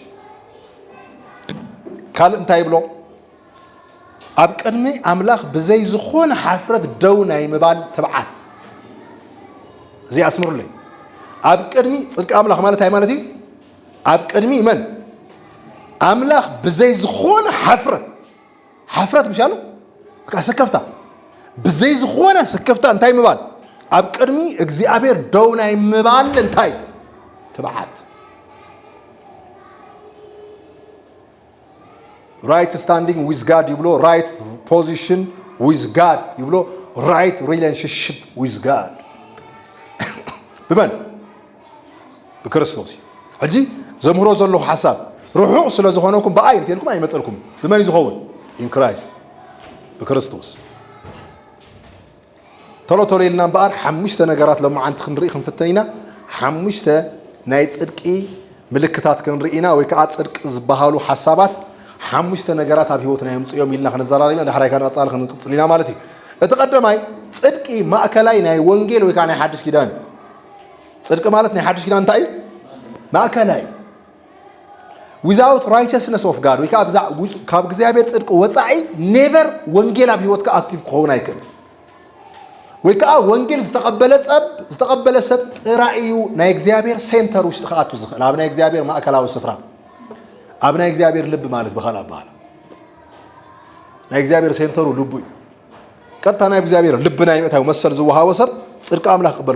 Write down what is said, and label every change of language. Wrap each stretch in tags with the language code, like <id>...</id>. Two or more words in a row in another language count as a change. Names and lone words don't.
<ti>ካል እንታይ ብሎ ኣብ ቅድሚ ኣምላኽ ብዘይ ዝኾነ ሓፍረት ደው ናይ ምባል ተብዓት እዚ ኣስምሩለይ ኣብ ቅድሚ ጽድቂ ኣምላኽ ማለት እንታይ ማለት እዩ ኣብ ቅድሚ መን ኣምላኽ ብዘይ ዝኾነ ሓፍረት ምሻሉ በቃ ሰከፍታ ብዘይ ዝኾነ ሰከፍታ እንታይ ምባል ኣብ ቅድሚ እግዚአብሔር ደው ናይ ምባል እንታይ ተብዓት</ti> <en>right standing with God</en> <ti>ይብሎ</ti> <en>right position with God</en> <ti>ይብሎ</ti> <en>right relationship with God</en> <ti>በመን በክርስቶስ ሕጂ ዘምሮ ዘሎ ሐሳብ ሩሑቕ ስለ ዝኾነኩም በአይ እንተልኩም ኣይመፀልኩም በመን ይዝኸውን</ti> <en>in Christ</en> <ti>በክርስቶስ ቶሎ ኢልና እምበኣር ሓሙሽተ ነገራት ለማዓንቲ ክንርኢ ክንፍተን ኢና ሓሙሽተ ናይ ጽድቂ ምልክታት ክንርኢና ወይ ከዓ ጽድቂ ዝበሃሉ ሐሳባት ሓሙሽተ ነገራት ኣብ ህይወትና የምጽኦም ኢልና ክንዘራሪና ዳሕራይ ካንቀጻሊ ክንቅጽል ኢና ማለት እዩ እቲ ቀዳማይ ጽድቂ ማእከላይ ናይ ወንጌል ወይ ከዓ ናይ ሓድሽ ኪዳን ጽድቂ ማለት ናይ ሓድሽ ኪዳን እንታይ እዩ ማእከላይ</ti> <en>without righteousness of God</en> <ti>ወይ ከዓ ካብ እግዚአብሔር ጽድቂ ወጻኢ never ወንጌል ኣብ ህይወትካ ኣክቲቭ ክኸውን ኣይክእልን ወይ ከዓ ወንጌል ዝተቀበለ ሰብ ጥራእዩ ናይ እግዚአብሔር ሴንተር ውሽጢ ከኣቱ ዝኽእል ኣብ ናይ እግዚአብሔር ማእከላዊ ስፍራ ኣብ ናይ እግዚአብሔር ልብ ማለት በኻል ኣባሃል ናይ እግዚአብሔር ሴንተሩ ልቡ እዩ ቀጥታ ናይ እግዚአብሔር ልብ ናይ ምእታዊ መሰል ዝወሃቦ ሰብ ጽድቂ ኣምላኽ ክቅበል</ti>